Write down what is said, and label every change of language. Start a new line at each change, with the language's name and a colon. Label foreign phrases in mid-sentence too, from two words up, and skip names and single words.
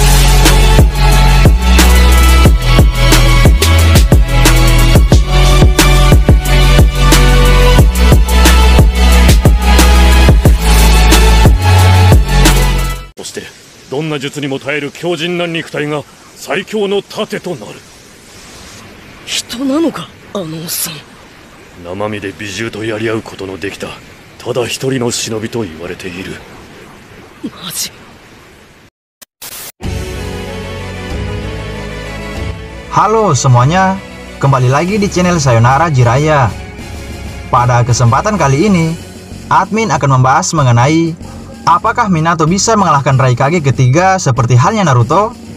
Japanese: そしてどんな術にも耐える強靭な肉体が最強の盾となる。人なのか、あのおっさん。生身で美獣とやり合うことのできたただ一人の忍びと言われている。マジ。
Indonesian: Halo semuanya, kembali lagi di channel Sayonara Jiraiya. Pada kesempatan kali ini, admin akan membahas mengenai apakah Minato bisa mengalahkan Raikage ketiga seperti halnya Naruto?